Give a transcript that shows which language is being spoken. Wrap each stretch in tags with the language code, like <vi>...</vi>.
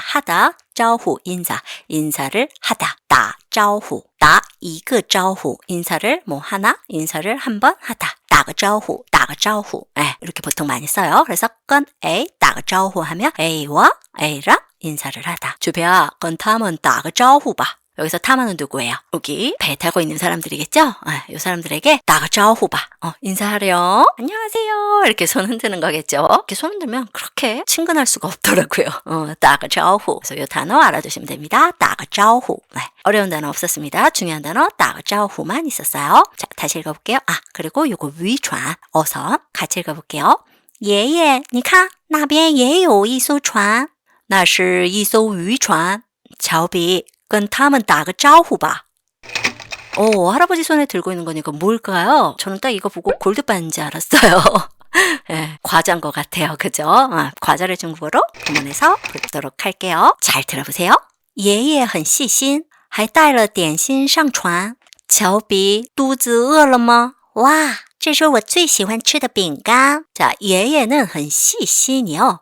<ko>하다, 招呼 인사, 인사를 하다. 打招呼, 打一个招呼 인사를 뭐 하나, 인사를 한번 하다.</ko> <zh>打个招呼, 打个招呼.</zh> <ko>이렇게 보통 많이 써요. 그래서 건 A 打个招呼 하면 A와 A랑 인사를 하다. 주배야,</ko> <zh>跟他们打个招呼吧.</zh> <ko>여기서 타마는 누구예요? 여기 배 타고 있는 사람들이겠죠? 이 사람들에게</ko> <zh>打个招呼吧.</zh> <ko>인사하렴. 안녕하세요. 이렇게 손 흔드는 거겠죠? 이렇게 손 흔들면 그렇게 친근할 수가 없더라고요.</ko> <zh>打个招呼.</zh> <ko>그래서 이 단어 알아두시면 됩니다.</ko> <zh>打个招呼.</zh> <ko>어려운 단어 없었습니다. 중요한 단어 打个招呼만 있었어요. 자, 다시 읽어볼게요. 그리고 요거 위船 어서 같이 읽어볼게요.</ko> <zh>爷爷你看那边也有一艘船那是一艘渔船乔比跟他们打个招呼吧</zh> <ko>할아버지 손에 들고 있는 거니까 뭘까요? 저는 딱 이거 보고 골드바인 줄 알았어요. 과자인 것 같아요. 그죠? 과자를 중국어로 구문해서 보도록 할게요. 잘 들어보세요.</ko> <zh>爷爷很细心还带了点心上船乔比肚子饿了吗哇这是我最喜欢吃的饼干</zh> <ko>자, 예예는</ko> <zh>很细心이요.</zh>